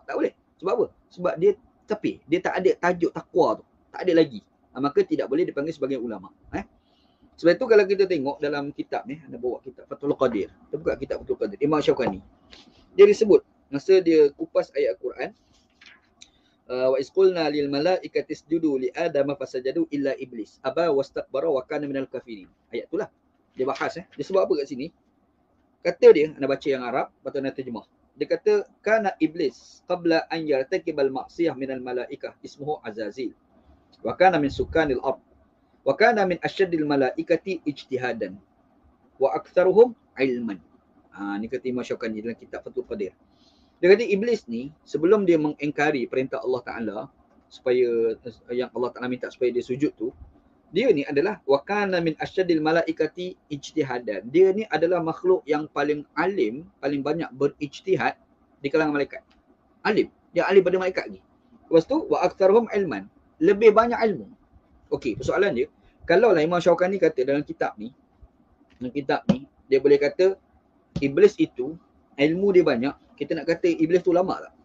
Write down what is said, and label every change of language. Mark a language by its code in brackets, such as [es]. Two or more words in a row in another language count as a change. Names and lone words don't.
[ms] Tak boleh. Sebab apa? Sebab dia tepi, dia tak ada tajuk takwa tu, tak ada lagi. Maka tidak boleh dipanggil sebagai ulama. Sebab itu kalau kita tengok dalam kitab ni, anda bawa kitab Fathul Qadir, kita buka kitab Fathul Qadir, Imam Syaukani, dia disebut masa dia kupas ayat Al-Quran, [ar] وإذ قلنا للملائكة اسجدوا لآدم فسجدوا إلا إبليس أبى واستكبر وكان من الكافرين. [ms] Ayat itulah dia bahas. Dia sebut apa kat sini? Kata dia, anda baca yang Arab, patut anda terjemah. Dia kata, [ar] كان إبليس قبل أن يرتكب المعصية من الملائكة اسمه عزازيل. وكان من سكان الأرض. وكان من أشد الملائكة اجتهادا. وأكثرهم علما. [ms] Ni kata Imam Syaukani dalam kitab Fathul Qadir. Dia kata iblis ni sebelum dia mengingkari perintah [ar] الله تعالى [ms] supaya yang [ar] الله تعالى [ms] minta supaya dia sujud tu, dia ni adalah [ar] وكان من أشد الملائكة اجتهادا. [ms] Dia ni adalah makhluk yang paling alim, paling banyak berijtihad di kalangan malaikat. Alim, dia alim pada malaikat lagi. Lepas tu [ar] وأكثرهم علما, [ms] lebih banyak ilmu. Okey, persoalan dia, kalau lah Imam Syaukani kata dalam kitab ni, dia boleh kata iblis itu ilmu dia banyak, kita nak kata iblis tu ulama tak?